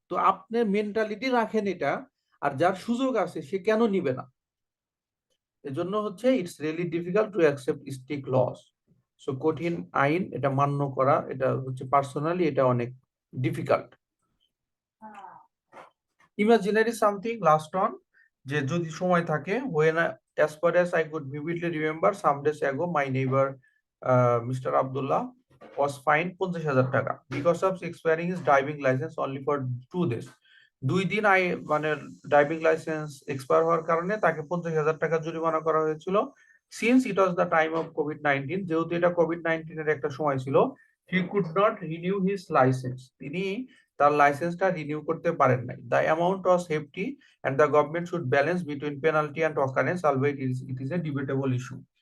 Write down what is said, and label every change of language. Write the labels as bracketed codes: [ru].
[bn] তো আপনি মেন্টালিটি রাখেন এটা, আর যার সুযোগ আছে সে কেন নিবে না? এজন্য [en] It's really difficult to accept strict laws. [bn] So কঠিন আইন এটা মান্য করা, এটা পার্সোনালি এটা অনেক difficult. [en] imaginary something last on, [bn] যে যদি সময় থাকে, [en] when as far as I could vividly remember some days ago my neighbor Mr. Abdullah was fined 50,000 taka because of expiring his driving license only for 2 days। [bn] 2 দিন driving licence expire হওয়ার কারণে তাকে 50,000 টাকা জরিমানা করা হয়েছিল। [en] since it was the time of COVID-19, [bn] যেহেতু এটা কোভিড-19 এর একটা সময় ছিল, [en] he could not renew his license, [bn] তিনি তার লাইসেন্সটা রিনিউ করতে পারেন নাই। [en] The amount was hefty and the government should balance between penalty and occurrence, albeit it is a debatable issue।